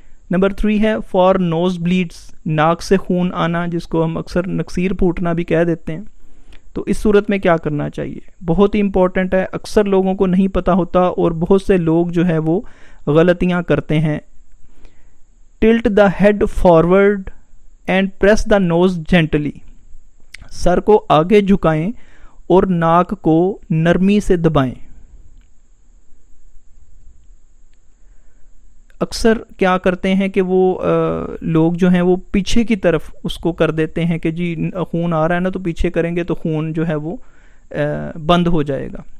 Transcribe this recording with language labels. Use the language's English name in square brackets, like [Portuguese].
[Urdu] Number 3 ہے [English] for nose bleeds, [Urdu] ناک سے خون آنا، جس کو ہم اکثر نکسیر پھوٹنا بھی کہہ دیتے ہیں. تو اس صورت میں کیا کرنا چاہیے؟ بہت ہی امپورٹنٹ ہے، اکثر لوگوں کو نہیں پتہ ہوتا اور بہت سے لوگ جو ہے وہ غلطیاں کرتے ہیں. [English] Tilt the head forward and press the nose gently. [Urdu] سر کو آگے جھکائیں اور ناک کو نرمی سے دبائیں. اکثر کیا کرتے ہیں کہ وہ لوگ جو ہیں وہ پیچھے کی طرف اس کو کر دیتے ہیں کہ جی خون آ رہا ہے نا تو پیچھے کریں گے تو خون جو ہے وہ بند ہو جائے گا.